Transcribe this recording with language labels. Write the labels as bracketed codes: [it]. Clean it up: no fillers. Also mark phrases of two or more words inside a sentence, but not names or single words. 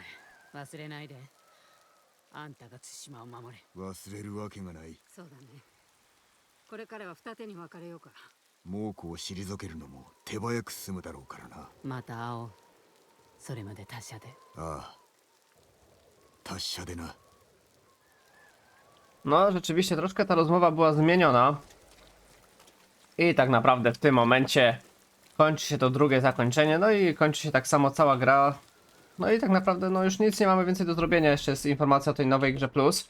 [ja] 忘れないで。あんたが対馬を守れ。忘れるわけがない。そうだね。これからは二手に分かれようか。猛虎を退けるのも手早く済むだろうからな。また会おう。それまで他社で。ああ、達者でな。 [pl] No, rzeczywiście troszkę ta rozmowa była zmieniona. I tak naprawdę w tym momencie kończy się to drugie zakończenie, no i kończy się tak samo cała gra. No i tak naprawdę no już nic nie mamy więcej do zrobienia, jeszcze jest informacja o tej nowej grze plus.